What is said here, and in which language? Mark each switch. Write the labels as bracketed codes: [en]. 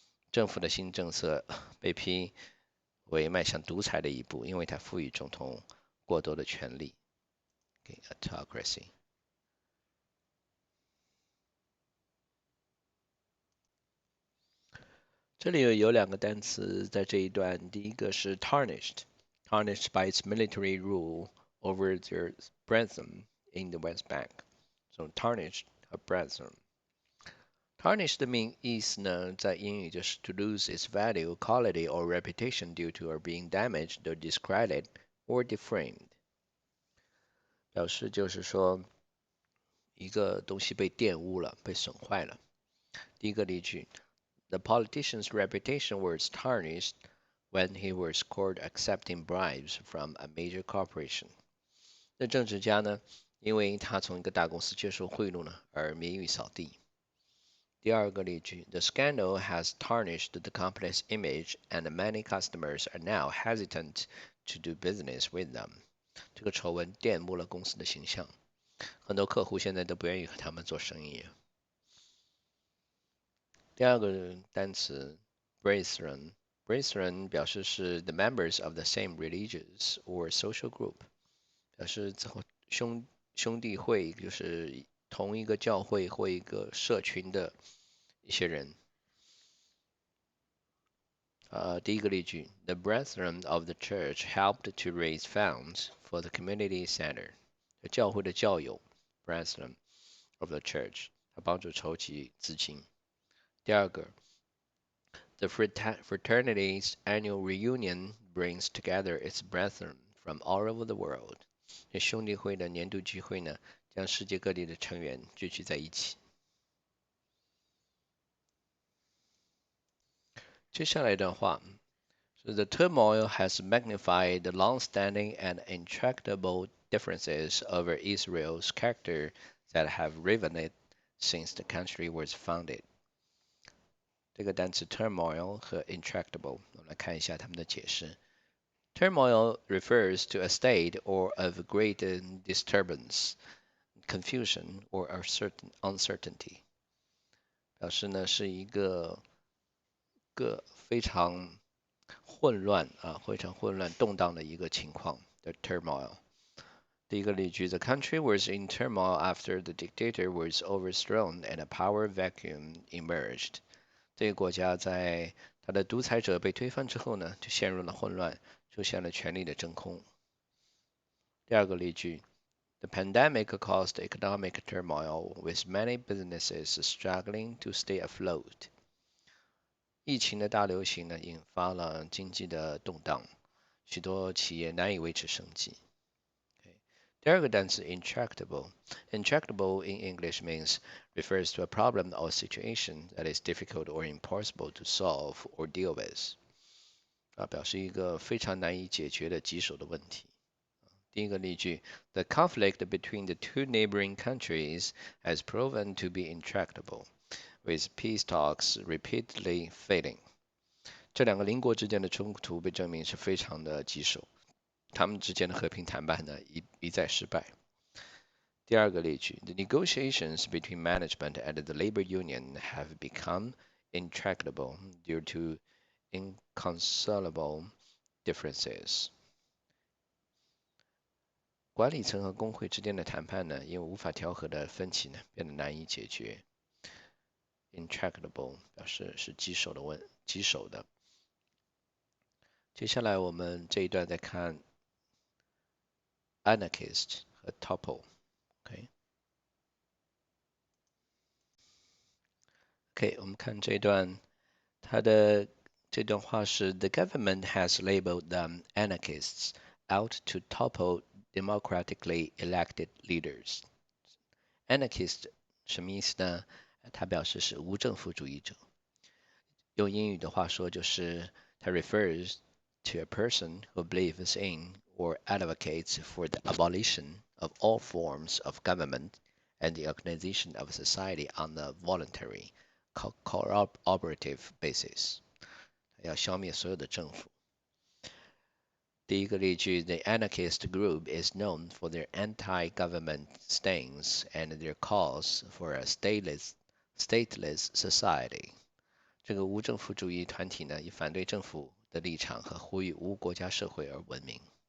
[zh] 政府的新政策被批为迈向独裁的一步，因为它赋予总统过多的权利。 [en] autocracy。 [zh] 这里有两个单词在这一段，第一个是 [en] tarnished by its military rule over their brethren in the West Bank. So tarnished 和 brethren。tarnished [zh] 的意思呢，在英语就是 [en] to lose its value, quality, or reputation due to or being damaged or discredited or defamed. [zh] 表示就是说一个东西被玷污了，被损坏了。第一个例句 [en] The politician's reputation was tarnished when he was caught accepting bribes from a major corporation. [zh] 那政治家呢，因为他从一个大公司接受贿赂呢，而名誉扫地。第二个例句 [en] The scandal has tarnished the company's image and many customers are now hesitant to do business with them. [zh] 这个丑闻玷污了公司的形象，很多客户现在都不愿意和他们做生意。第二个单词 brethren 表示是 [en] the members of the same religious or social group， [zh] 表示兄弟会，就是同一个教会或一个社群的一些人。第一个例句 [en] The brethren of the church helped to raise funds for the community center. [zh] 教会的教友 [en] brethren of the church [zh] 他帮助筹集资金。第二个 [en] The fraternity's annual reunion brings together its brethren from all over the world. [zh] 兄弟会的年度聚会呢，将世界各地的成员聚集在一起。接下来一段话 [en] So the turmoil has magnified the long-standing and intractable differences over Israel's character that have riven it since the country was founded. [zh] 这个单词 turmoil 和 intractable， 我们来看一下它们的解释。 [en] Turmoil refers to a state or of great disturbance, confusion, or uncertainty. [zh] 表示呢是一个非常混乱非常混乱动荡的一个情况的 turmoil。第一个例句 [en] The country was in turmoil after the dictator was overthrown and a power vacuum emerged. [zh] 这个国家在他的独裁者被推翻之后呢，就陷入了混乱，出现了权力的真空。第二个例句 [en] The pandemic caused economic turmoil, with many businesses struggling to stay afloat. [zh] 疫情的大流行呢，引发了经济的动荡，许多企业难以维持生计。第二个单词 [en] intractable。intractable in English means refers to a problem or situation that is difficult or impossible to solve or deal with。 [zh] 表示一个非常难以解决的棘手的问题。第一个例句 [en] ：The conflict between the two neighboring countries has proven to be intractable, with peace talks repeatedly failing。 [zh] 这两个邻国之间的冲突被证明是非常的棘手，他们之间的和平谈判呢一再失败。第二个例句 [en] ：The negotiations between management and the labor union have become intractable due to inconsolable differences。 [zh] 管理层和工会之间的谈判呢，因为无法调和的分歧呢，变得难以解决。 Intractable 表示是棘手的。接下来我们这一段再看 [en] anarchist 和 topple。OK， [zh] 我们看这段，它的这段话是 [en] The government has labeled them anarchists out to topple democratically elected leaders。 [zh] Anarchist 什么意思呢？它表示是无政府主义者。用英语的话说，就是它 [en] refers to a person who believes in or advocates for the abolition of all forms of government and the organization of society on a voluntary, cooperative basis。 [zh] 要消灭所有的政府。第一个例句 [en] The anarchist group is known for their anti-government stance and their calls for a stateless society。这个无政府主义团体呢，以反对政府的立场和呼吁无国家社会而闻名。